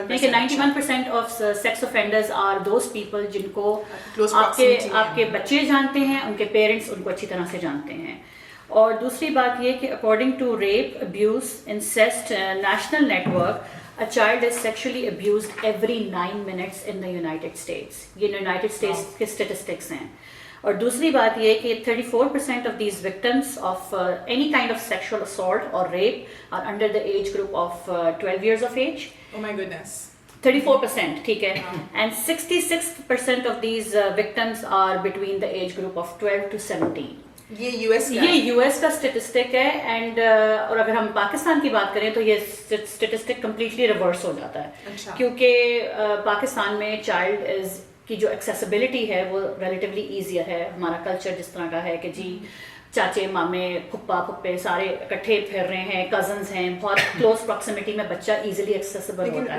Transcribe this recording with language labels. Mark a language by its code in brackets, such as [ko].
[en] 91% of sex offenders are those people [hi] जिनको आपके बच्चे जानते हैं, उनके पेरेंट्स उनको अच्छी तरह से जानते हैं. और दूसरी बात ये कि [en] According to rape, abuse, incest national network, a child is sexually abused every 9 minutes in the United States. [hi] ये यूनाइटेड स्टेट्स के स्टेटिस्टिक्स हैं. और दूसरी बात ये कि [en] 34% of these victims of any kind of sexual assault or rape are under the age group of 12 years of age. Oh my goodness. [hi] 34%, ठीक है. [en] And 66% of these victims are between the age group of 12 to 17. [hi] ये US का statistic है. And और अगर हम पाकिस्तान की बात करें तो ये स्टेटिस्टिक कम्प्लीटली रिवर्स हो जाता है. अच्छा. क्योंकि पाकिस्तान में चाइल्ड इज की जो एक्सेसिबिलिटी है वो रिलेटिवली ईजियर है. हमारा कल्चर जिस तरह का है कि जी चाचे, मामे, फुप्पा, फुप्पे सारे इकट्ठे फिर रहे हैं, कजन्स हैं, बहुत क्लोज प्रॉक्सिमिटी में बच्चा इजीली एक्सेसिबल होता है.